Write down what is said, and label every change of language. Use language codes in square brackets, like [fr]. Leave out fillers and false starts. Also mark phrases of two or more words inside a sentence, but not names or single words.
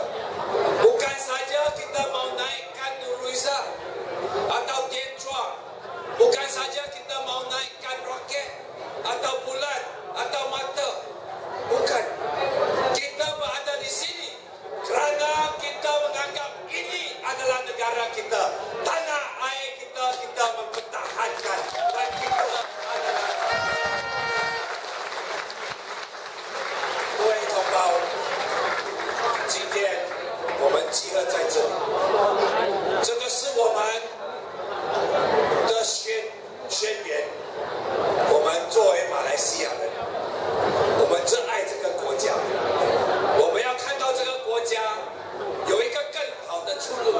[ms] Bukan saja kita mau naikkan Nurul Izzah atau Tien Chua, bukan saja kita mau naikkan roket atau bulan atau mata, bukan. Kita berada di sini kerana kita menganggap ini adalah negara kita, tanah air kita, kita mempertahankan dan kita adalah [zh] 各位同胞，今天我们集合在这里，这个是我们的宣言。我们作为马来西亚人，我们热爱这个国家，我们要看到这个国家有一个更好的出路。